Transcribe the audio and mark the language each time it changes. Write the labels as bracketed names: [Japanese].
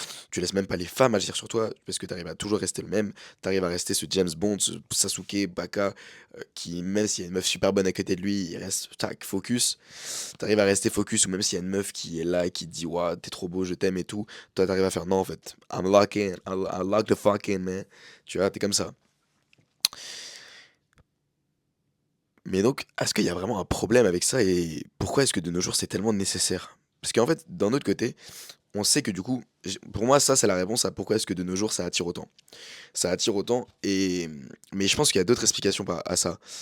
[French] Tu laisses même pas les femmes agir sur toi parce que tu arrives à toujours rester le même. Tu arrives à rester ce James Bond, ce Sasuke, Baka, qui, même s'il y a une meuf super bonne à côté de lui, il reste tac, focus. Tu arrives à rester focus ou même s'il y a une meuf qui est là et qui te dit, Ouah, t'es trop beau, je t'aime et tout. Toi, t'arrives à faire non, en fait. [English] I'm locking, I lock the fuck in, man. [French] Tu vois, t'es comme ça. Mais donc, est-ce qu'il y a vraiment un problème avec ça et pourquoi est-ce que de nos jours c'est tellement nécessaire? Parce qu'en fait, d'un autre côté, on sait que du coup, pour moi, ça c'est la réponse à pourquoi est-ce que de nos jours ça attire autant. Ça attire autant, mais je pense qu'il y a d'autres explications à ça.